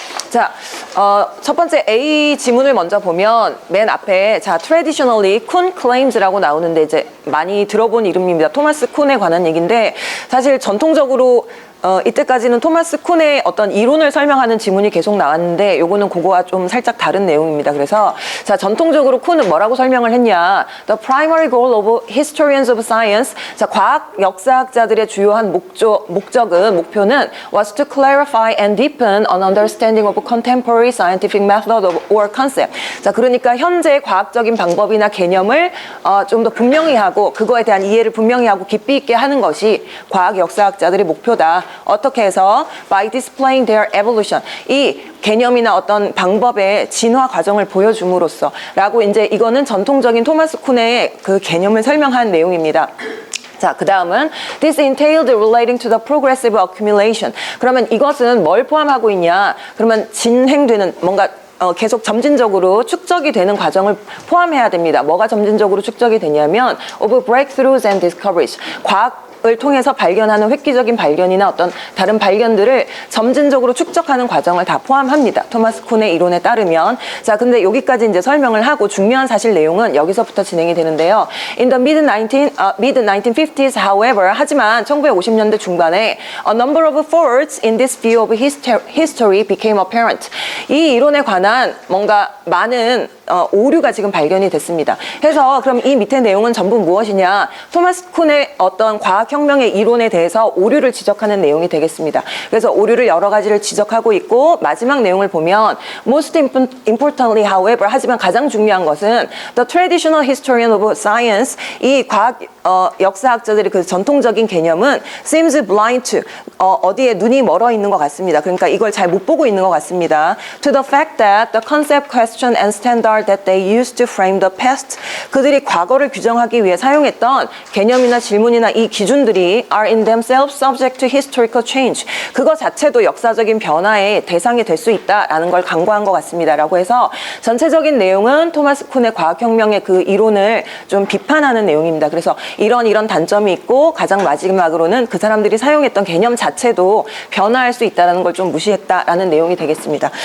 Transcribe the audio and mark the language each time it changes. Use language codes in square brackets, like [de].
[ko] 자, 첫 번째 A 지문을 먼저 보면 맨 앞에 자, [en] traditionally Kuhn claims [ko] 라고 나오는데 이제 많이 들어본 이름입니다. 토마스 쿤에 관한 얘기인데 사실 전통적으로 이때까지는 토마스 쿤의 어떤 이론을 설명하는 지문이 계속 나왔는데 요거는 그거와 좀 살짝 다른 내용입니다. 그래서 자, 전통적으로 쿤은 뭐라고 설명을 했냐? [en] The primary goal of historians of science. [ko] 자, 과학 역사학자들의 주요한 목표는 [en] was to clarify and deepen an understanding of contemporary scientific method or concept. [ko] 자, 그러니까 현재 과학적인 방법이나 개념을 좀 더 분명히 하고 그거에 대한 이해를 분명히 하고 깊이 있게 하는 것이 과학 역사학자들의 목표다. 어떻게 해서 [en] by displaying their evolution [ko] 이 개념이나 어떤 방법의 진화 과정을 보여줌으로써 라고 이제 이거는 전통적인 토마스 쿤의 그 개념을 설명한 내용입니다. 자, 그 다음은 [en] This entailed relating to the progressive accumulation. [ko] 그러면 이것은 뭘 포함하고 있냐? 그러면 진행되는 뭔가 계속 점진적으로 축적이 되는 과정을 포함해야 됩니다. 뭐가 점진적으로 축적이 되냐면 [en] of breakthroughs and discoveries. [ko] 과학을 통해서 발견하는 획기적인 발견이나 어떤 다른 발견들을 점진적으로 축적하는 과정을 다 포함합니다. 토마스 쿤의 이론에 따르면. 자, 근데 여기까지 이제 설명을 하고 중요한 사실 내용은 여기서부터 진행이 되는데요. [en] In the mid-1950s, however, [ko] 하지만 1950년대 중반에 [en] a number of faults in this view of history became apparent. [ko] 이 이론에 관한 뭔가 많은 오류가 지금 발견이 됐습니다. 그래서 그럼 이 밑에 내용은 전부 무엇이냐? 토마스 쿤의 어떤 과학혁명의 이론에 대해서 오류를 지적하는 내용이 되겠습니다. 그래서 오류를 여러 가지를 지적하고 있고 마지막 내용을 보면 [en] most importantly, however, [ko] 하지만 가장 중요한 것은 [en] the traditional historian of science, [ko] 이 과학 역사학자들의 그 전통적인 개념은 [en] seems blind to [ko] 어디에 눈이 멀어 있는 것 같습니다. 그러니까 이걸 잘 못 보고 있는 것 같습니다. [en] To the fact that the concept, question, and standard that they used to frame the past, [ko] 그들이 과거를 규정하기 위해 사용했던 개념이나 질문이나 이 기준들이 [en] are in themselves subject to historical change. [ko] 그거 자체도 역사적인 변화의 대상이 될 수 있다라는 걸 강조한 것 같습니다라고 해서 전체적인 내용은 토마스 쿤의 과학혁명의 그 이론을 좀 비판하는 내용입니다. 그래서 이런 단점이 있고 가장 마지막으로는 그 사람들이 사용했던 개념 자체도 변화할 수 있다는 걸 좀 무시했다라는 내용이 되겠습니다.